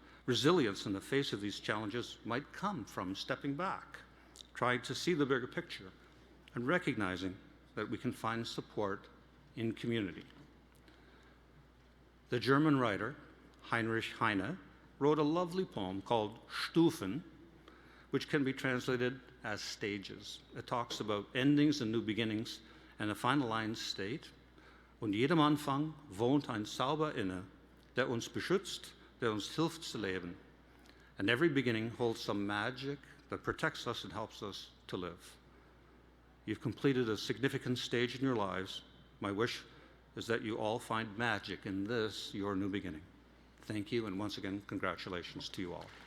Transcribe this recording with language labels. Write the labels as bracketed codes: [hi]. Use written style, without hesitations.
[en] Resilience in the face of these challenges might come from stepping back, trying to see the bigger picture, and recognizing that we can find support in community. The German writer Heinrich Heine wrote a lovely poem called Stufen, which can be translated as stages. It talks about endings and new beginnings, and the final lines state, [de] "Und jedem Anfang wohnt ein Zauber inne, der uns beschützt, der uns hilft zu leben. [en] And every beginning holds some magic that protects us and helps us to live." You've completed a significant stage in your lives. My wish is that you all find magic in this, your new beginning. Thank you, and once again, congratulations to you all.